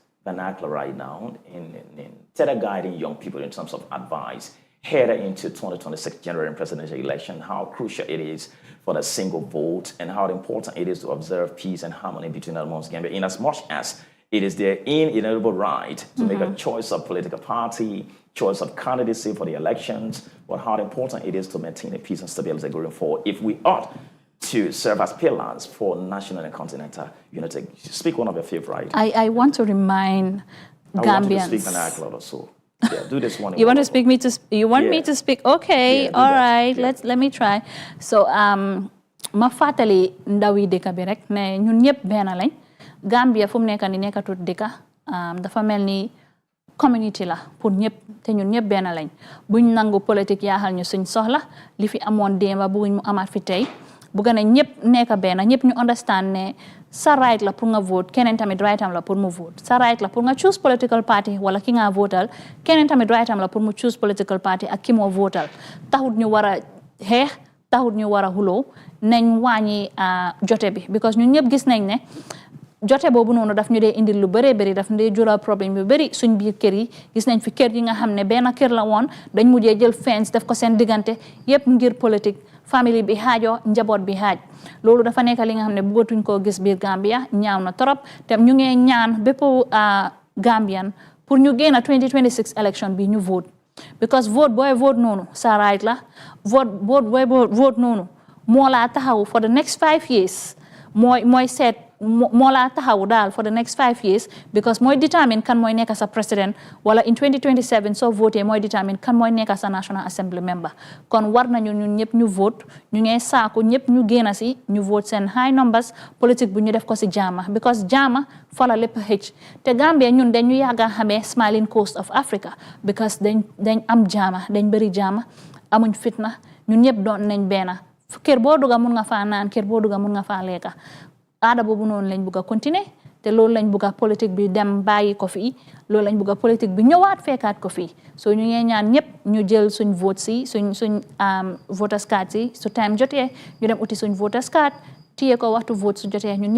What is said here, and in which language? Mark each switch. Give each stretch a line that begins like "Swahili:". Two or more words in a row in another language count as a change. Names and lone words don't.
English: vernacular right now instead of guiding young people in terms of advice headed into 2026 general and presidential election, how crucial it is for the single vote and how important it is to observe peace and harmony between amongst Gambia, in as much as it is their inalienable right to make a choice of political party, choice of candidacy for the elections, but how important it is to maintain a peace and stability going forward if we ought to serve as pillars for national and continental unity. Speak one of your favorite. I want to remind Gambians. I want you to speak vernacular or so. Yeah, do this one. You want to speak me to? You want me to speak? Okay, Yeah, all that. right. Yeah. Let me try.
Wolof: So ma fàttali ndaw yi dëkk bi rek ne ñun ñëpp benn lañ Gambia fu mu nekk ni nekkatut dëkk dafa mel ni community la pour ñëpp te ñun ñëpp benn lañ buñ nangu politique yaaxal ñu suñ soxla li fi amoon démba buñ mu amaat fi tey bugga ne ñëpp nekk benn ñëpp ñu understand ne sa right la pour nga vote keneen tamit right am la pour mu vote sa right la pour nga
English: choose political party
Wolof: wala ki nga votal keneen tamit right am la pour mu
English: choose political party
Wolof: ak ki moo votal taxut ñu war a xeex taxut ñu war a xuloo nañ wàññi jote bi because ñun ñëpp gis nañ ne jote boobu noonu daf ñu dee indil lu bëree bëri daf ñu dee jural problème yu bëri suñ biir kër yi gis nañ fi kër yi nga xam ne benn kër la woon dañ mujjee jël fence def ko seen diggante yëpp ngir politique famille bi xaajoo njaboot bi xaaj loolu dafa nekk li nga xam ne bëggatuñ koo gis biir Gambia ñaaw na trop te ñu ngee ñaan bépp Gambian pour ñu génn 2026 election bi ñu vote because vote booy vote noonu sa right la vote booy vote noonu moo laa taxaw
English: for the next 5 years
Wolof: mooy seet moo laa taxaw daal
English: for the next 5 years
Wolof: because mooy determine kan mooy nekk sa président wala in 2027 soo voté mooy determine kan mooy nekk sa
English: National Assembly member
Wolof: kon war nañu ñun ñëpp ñu vote ñu ngee saaku ñëpp ñu génn si ñu vote seen
English: high numbers
Wolof: politique bu ñu def ko si jaama because jaama fa la lépp xëcc te Gambia ñun dañu yàgg a xamee
English: smiling coast of Africa
Wolof: because dañ am jaama dañ bëri jaama amuñ fitna ñun ñëpp doon nañ benn kër boo duga mun nga faa naan kër boo duga mun nga faa lekka aada boobu noonu lañ bugg a continuer te loolu lañ bugg a politique bi dem bàyyi ko fii loolu lañ bugg a politique bi ñëwaat fekkaat ko fii so ñu ngee ñaan ñëpp ñu jël suñ vote si suñ
English: voters card
Wolof: si su time jotee ñu dem uti suñ
English: voters card
Wolof: téye ko waxtu vote su jotee ñun